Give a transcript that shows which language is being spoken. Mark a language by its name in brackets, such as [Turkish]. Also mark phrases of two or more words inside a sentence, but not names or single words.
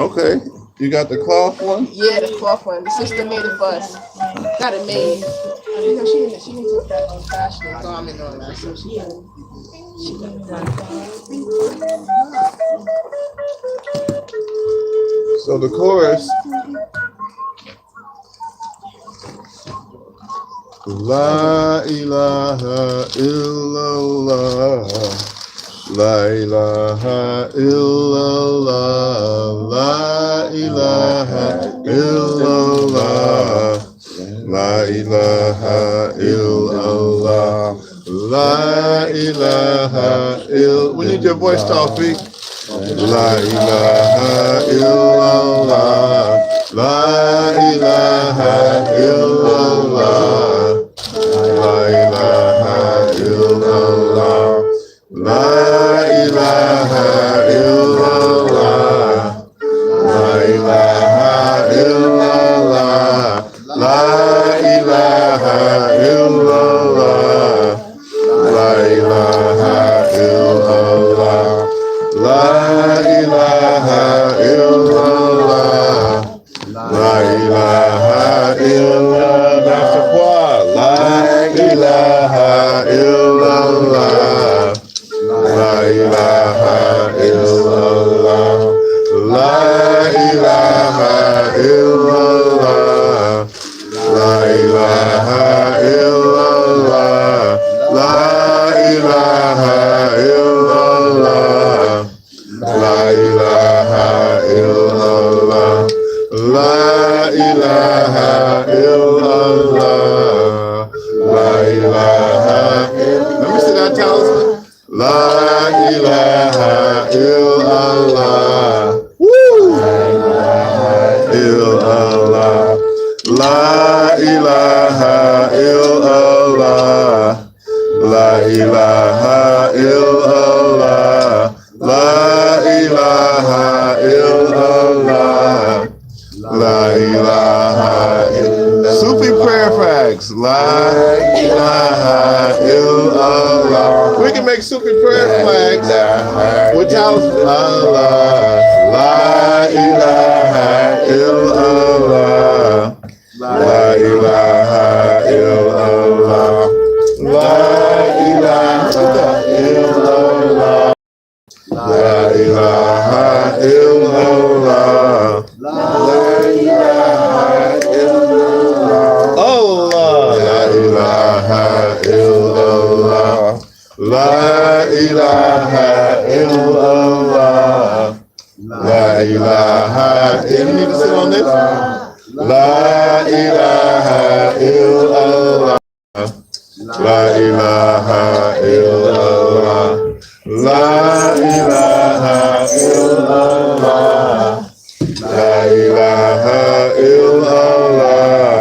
[English] Okay. You got the cloth one? Yeah, the cloth one. The sister made it for us. Got it made. You know, she didn't take that fashion and garment on that, so she got it done. So the chorus. [Arabic] لا إله إلا الله. لا إله إلا الله. لا إله إلا الله. لا إله إلا الله. لا إله إلا الله. [English] We need your voice, Tawfiq. [Arabic] لا إله إلا الله. لا إله إلا الله. لا إله إلا الله. لا إله إلا الله. لا إله إلا الله. لا إله إلا الله. لا إله إلا الله. لا إله إلا الله. لا إله إلا الله. [English] That's the choir. [Arabic] لا إله إلا الله. لا إله إلا الله. لا إله إلا الله. لا إله إلا الله. لا إله إلا الله. لا إله إلا الله. لا إله إلا الله. لا إله إلا الله. [English] Let me see that talisman. [Arabic] لا إله إلا الله. Woo! إلا الله. لا إله إلا الله. لا إله إلا الله. لا إله إلا الله. لا إله إلا الله. [English] Sufi prayer flags. [Arabic] لا إله إلا الله. [English] We can make Sufi prayer flags with talisman. [Arabic] Allah. لا إله إلا الله. لا إله إلا الله. لا إله إلا الله. لا إله إلا الله. لا إله إلا الله. الله. لا إله إلا الله. لا إله إلا الله. لا إله إلا الله. [English] You need to sit on this. [Arabic] لا إله إلا الله. لا إله إلا الله. لا إله إلا الله. لا إله إلا الله.